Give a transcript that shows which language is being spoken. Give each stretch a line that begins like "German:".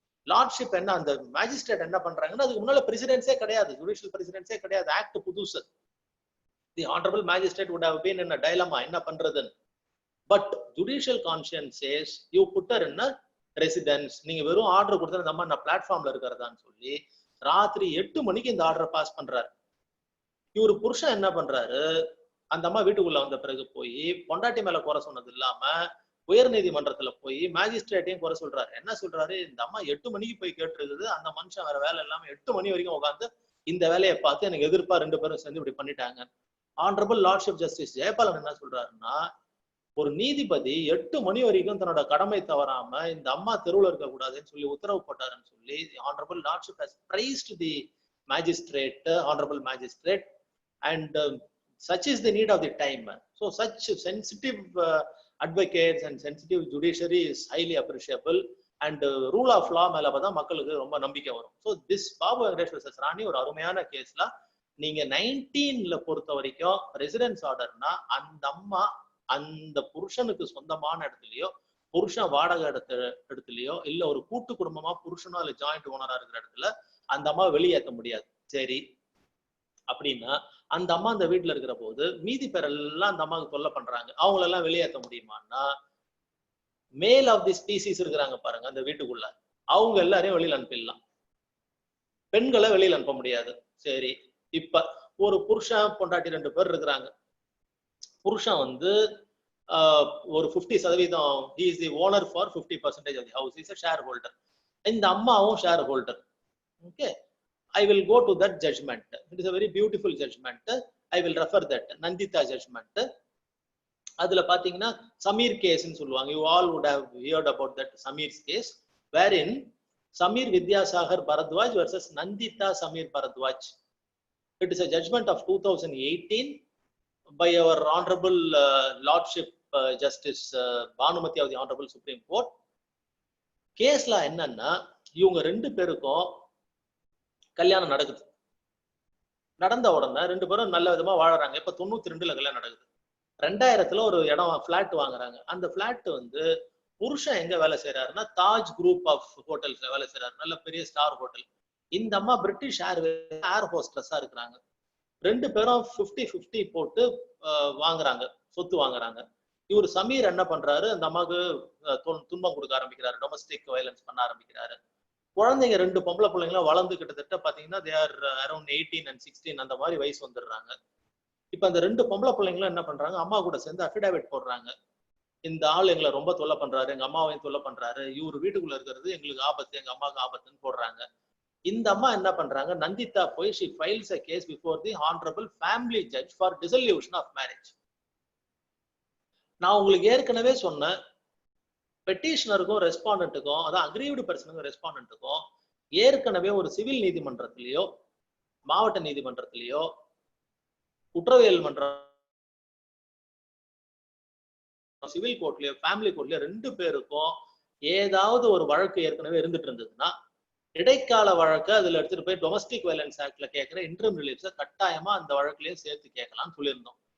Tamil: Lordship என்ன, அந்த magistrate என்ன பண்றாங்கன்னா, அதுக்கு முன்னால பிரசிடென்ஸே கிடையாது, ஜுடிஷியல் பிரசிடென்ஸே கிடையாது, ஆக்ட் புதுசு.
English: the honourable magistrate would have been in a dilemma,
Tamil: என்ன பண்றதுன்னு.
English: But judicial conscience says you put her in a residence.
Tamil: நீங்க வெறும் ஆர்டர் கொடுத்தா இந்த மாதிரி நான் பிளாட்ஃபார்ம்ல இருக்கிறதான்னு சொல்லி ராத்திரி 8 மணிக்கு இந்த ஆர்டரை பாஸ் பண்றாரு. இவரு புருஷன் என்ன பண்றாரு, அந்த அம்மா வீட்டுக்குள்ள வந்த பிறகு போய் பொண்டாட்டி மேல குறை சொன்னது இல்லாம உயர் நீதிமன்றத்துல போய் மேஜிஸ்ட்ரேட்டையும் குறை சொல்றாரு. என்ன சொல்றாரு, இந்த அம்மா 8 மணிக்கு போய் கேட்டுருக்குது, அந்த மனுஷன் வேற வேலை இல்லாம 8 மணி வரைக்கும் உட்காந்து இந்த வேலையை பார்த்து எனக்கு எதிர்ப்பா 2 பேரும் சேர்ந்து இப்படி பண்ணிட்டாங்க. ஆனரபிள் லார்ட்ஷிப் ஜஸ்டிஸ் ஜெயபாலன் என்ன சொல்றாருன்னா, ஒரு நீதிபதி 8 மணி வரைக்கும் தன்னோட கடமை தவறாம இந்த அம்மா தெருவில் இருக்க கூடாதுன்னு சொல்லி உத்தரவு போட்டாருன்னு சொல்லி honourable lordship has priced the magistrate, honourable magistrate,
English: and such is the need of the time. So such sensitive advocates and sensitive judiciary is highly appreciable, and rule of law
Tamil: மேல தான் மக்களுக்கு ரொம்ப நம்பிக்கை வரும். So this Babu Venkatesh vs ராணி ஒரு அருமையான கேஸ்ல, நீங்க 19ல பொறுத்த வரைக்கும் ரெசிடென்ஸ் ஆர்டர்னா அந்த அம்மா அந்த புருஷனுக்கு சொந்தமான இடத்துலயோ, புருஷன் வாடகை இடத்துலயோ, இல்ல ஒரு கூட்டு குடும்பமா புருஷனோ இல்ல ஜாயிண்ட் ஓனரா இருக்கிற இடத்துல அந்த அம்மா வெளியேற்ற முடியாது. சரி, அப்படின்னா அந்த அம்மா அந்த வீட்டுல இருக்கிற போது மீதி பேர் எல்லாம் அந்த அம்மாவுக்கு தொல்லை பண்றாங்க, அவங்களெல்லாம் வெளியேற்ற முடியுமான்னா, மேல் ஆஃப் தி ஸ்பீசிஸ் இருக்கிறாங்க பாருங்க அந்த வீட்டுக்குள்ள, அவங்க எல்லாரையும் வெளியில அனுப்பிடலாம், பெண்களை வெளியில அனுப்ப முடியாது. சரி, இப்ப ஒரு புருஷன் பொண்டாட்டி 2 பேர் இருக்கிறாங்க. புருஷன் வந்து ஒரு 50%,
English: he is the owner for 50% of the house, he is a shareholder.
Tamil: இந்த அம்மாவும் share holder.
English: Okay, I will go to that judgment. It is a very beautiful judgment. I will refer that Nandita judgment.
Tamil: அதுல பாத்தீங்கன்னா சமீர் கேஸ்ன்னு சொல்லுவாங்க.
English: You all would have heard about that Sameer's case, wherein Sameer Vidyasagar Bharadwaj versus Nandita Sameer Bharadwaj. It is a judgment of 2018 by our honorable lordship justice Bhanumati of the honorable Supreme Court.
Tamil: கேஸ்ல என்னன்னா, இவங்க 2 பேருக்கும் கல்யாணம் நடக்குது. நடந்த உடனே 2 பேரும் நல்ல விதமா வாழறாங்க. இப்ப 92ல கல்யாணம் நடக்குது. 2000ல ஒரு இடம் பிளாட் வாங்குறாங்க. அந்த பிளாட் வந்து புருஷன் எங்க வேலை செய்யறாருன்னா தாஜ் குரூப் ஆஃப் ஹோட்டல்ஸ்ல வேலை செய்யறாரு, நல்ல பெரிய ஸ்டார் ஹோட்டல். இந்த அம்மா பிரிட்டிஷ் ஏர் ஹோஸ்டஸா இருக்கிறாங்க. 2 பேரும் 50-50 போட்டு வாங்குறாங்க, சொத்து வாங்குறாங்க. இவர் சமீர் என்ன பண்றாரு, அந்த அம்மாவுக்கு துன்பம் கொடுக்க ஆரம்பிக்கிறாரு, டொமஸ்டிக் வயலன்ஸ் பண்ண ஆரம்பிக்கிறாரு. குழந்தைங்க 2 பொம்பளை பிள்ளைங்களும் வளர்ந்து கிட்டத்தட்ட பாத்தீங்கன்னா
English: they are around 18 and 16
Tamil: அந்த மாதிரி வயசு வந்துடுறாங்க. இப்ப அந்த 2 பொம்பளை பிள்ளைங்களும் என்ன பண்றாங்க, அம்மா கூட சேர்ந்து அஃபிடாவிட் போடுறாங்க. இந்த ஆள் எங்களை ரொம்ப தொல்லை பண்றாரு, எங்க அம்மாவையும் தொல்லை பண்றாரு, இவரு வீட்டுக்குள்ள இருக்கிறது எங்களுக்கு ஆபத்து, எங்க அம்மாவுக்கு ஆபத்துன்னு போடுறாங்க. இந்த அம்மா என்ன பண்றாங்க, நந்திதா போய்
English: she files a case before the honorable family judge for dissolution of marriage.
Tamil: நான் உங்களுக்கு ஏற்கனவே சொன்னேன், பெட்டிஷனருக்கும் ரெஸ்பாண்டன்ட்டுக்கும், அதான் அக்ரீவ்டு பர்சனுக்கும் ரெஸ்பாண்டன்ட்டுக்கும் ஏற்கனவே ஒரு சிவில் நீதிமன்றத்திலேயோ மாவட்ட நீதிமன்றத்திலேயோ குற்றவியல் மன்றம் சிவில் கோர்ட்லயோ ஃபேமிலி கோர்ட்லயோ 2 பேருக்கும் ஏதாவது ஒரு வழக்கு ஏற்கனவே இருந்துட்டு இருந்ததுன்னா இடைக்கால வழக்கு அதுல எடுத்துட்டு போய் டொமஸ்டிக் வயலன்ஸ் ஆக்ட்ல கேட்கிற இன்டர்ம் ரிலீஃப்ஸை கட்டாயமா அந்த வழக்குலயும் சேர்த்து கேட்கலாம்னு சொல்லியிருந்தோம்.